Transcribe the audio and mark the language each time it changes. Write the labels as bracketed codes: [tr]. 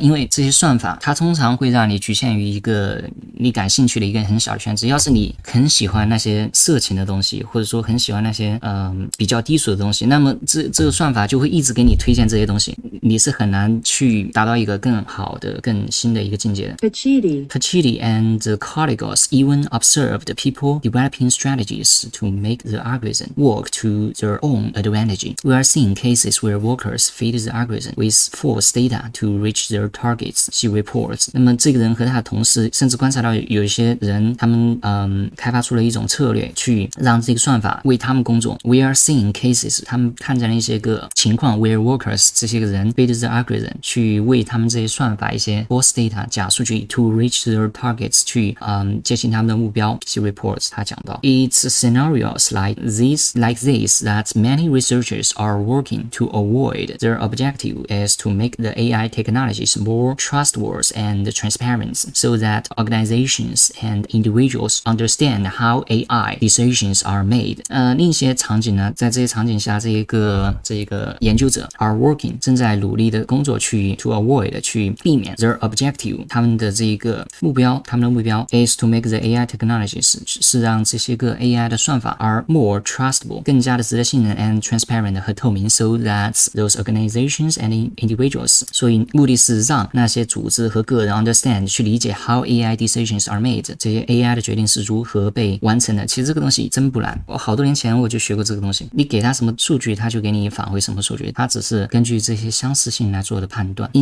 [zh] 因为这些算法它通常会让你局限于一个你感兴趣的一个很小的圈子。要是你很喜欢那些色情的东西，或者说很喜欢那些比较低俗的东西，那么这个算法就会一直给你推荐这些东西，你是很难去达到一个更好的、更新的一个境界的。 [en] Pachidi and colleagues even observed people developing strategies to make the algorithm work to their own advantage. We are seeing cases where workers feed the algorithm with false data to reach their targets, she reports. [zh] 那么这个人和他的同事甚至观察到有一些人，他们开发出了一种策略去让这个算法为他们工作。 [en] We are seeing cases， [zh] 他们看见了一些个情况 [en] where workers [zh] 这些个人 [en] feed the algorithm [zh] 去为他们这些算法一些 [en] false data [zh] 假数据 [en] to reach their targets [zh] 去接近他们的目标。 [en] She reports， [zh] 他讲到 [en] It's scenarios like this that many researchers are working to avoid. Their objective is to make the AI technologies more trustworthy and transparent so that organizations and individuals understand how AI decisions are made. [zh] 另一些场景呢，在这些场景下，这个研究者 [en] are working [zh] 正在努力的工作去 [en] to avoid [zh] 去避免 [en] their objective [zh] 他们的这个目标 [en] is to make the AI technologies [zh] 是让这些个 AI 的算法 [en] are more trustable [zh] 更加的值得信任 [en] and transparent [zh] 和透明 [en] so that those organizations and individuals [zh] 所以目的是让那些组织和个人 [en] understand [zh] 去理解 [en] how AI decisions are made [zh] 这些 AI 的决定是如何被完成的。其实这个东西真不难，我好多年前我就学过这个东西，你给他什么数据他就给你返回什么数据，他只是根据这些相似性来做的判断。